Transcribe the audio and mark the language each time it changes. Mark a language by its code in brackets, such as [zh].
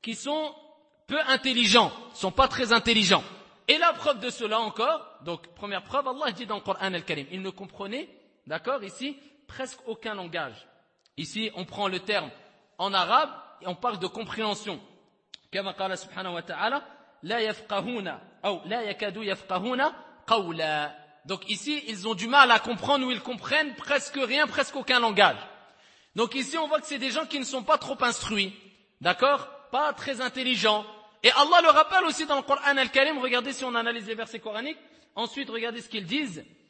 [fr] Qui sont peu intelligents, sont pas très intelligents. Et la preuve de cela encore, donc première preuve, Allah dit dans le Coran al-Karim, ils ne comprenaient, d'accord, ici, presque aucun langage. Ici, on prend le terme en arabe et on parle de compréhension. Comme [ar] قال سبحانه وتعالى لا يفقهون أو لا يكادوا يفقهون قولا. [fr] Donc ici, ils ont du mal à comprendre ou ils comprennent presque rien, presque aucun langage. Donc ici, on voit que c'est des gens qui ne sont pas trop instruits, d'accord, pas très intelligents. Et Allah le rappelle aussi dans le Coran al-Karim, regardez si on analyse les versets coraniques, ensuite regardez ce qu'ils disent.